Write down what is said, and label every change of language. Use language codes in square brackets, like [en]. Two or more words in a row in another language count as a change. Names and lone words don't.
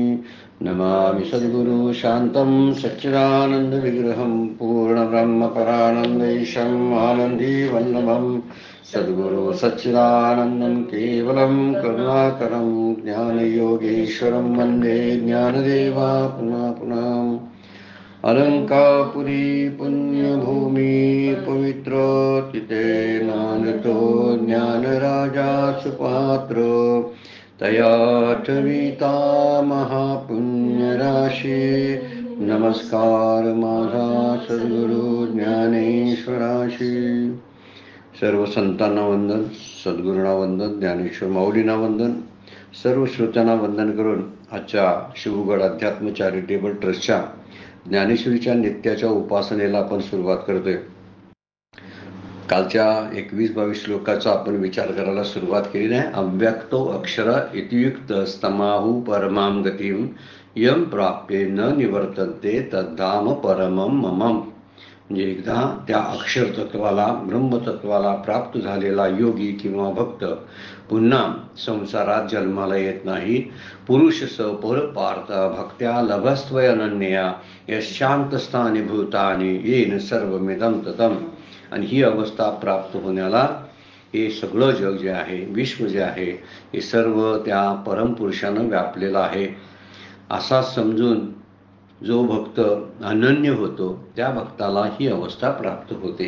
[sa] नमामि सद्गुरु शान्तं सच्चिदानन्दविग्रहं पूर्णब्रह्मपरानन्देशम् आनन्दीवल्लभम् सद्गुरु सच्चिदानन्दं केवलं करुणाकरं ज्ञानयोगेश्वरं वन्दे ज्ञानदेवा पुनः पुनः। [mr] अलङ्कापुरी पुण्यभूमि पवित्रोतिते नानतो ज्ञानराजा सुपात्रो तयाठविता महापुण्यराशी। नमस्कार माझा सद्गुरु ज्ञानेश्वराशी। सर्व संतांना वंदन, सद्गुरूंना वंदन, ज्ञानेश्वर माऊलींना वंदन, सर्व श्रोत्यांना वंदन करून आजच्या शिवगड अध्यात्म चॅरिटेबल ट्रस्टच्या ज्ञानेश्वरीच्या नित्याच्या उपासनेला आपण सुरुवात करतोय। कालच्या 21-22 श्लोकाचा आपण विचार करायला सुरुवात केली आहे। [sa] अव्यक्तो अक्षर इतियुक्त स्तमाहु परमां गतिं यम प्राप्ये न निवर्तन्ते तद्धाम परमं ममम्। [mr] म्हणजे एकदा त्या अक्षर तत्वाला, ब्रह्मतत्वाला प्राप्त झालेला योगी किंवा भक्त पुन्हा संसारात जन्माला येत नाही। [sa] पुरुष सपर पार्थ भक्त्या लभस्त्वय अनन्या यशांतस्थानी भूतानी येन सर्वमिदं ततम्। [mr] आणि ही अवस्था प्राप्त होण्याला हे सगळं जग जे आहे, विश्व जे आहे, हे सर्व त्या परमपुरुषानं व्यापलेलं आहे असा समजून जो भक्त अनन्य होतो त्या भक्ताला ही अवस्था प्राप्त होते।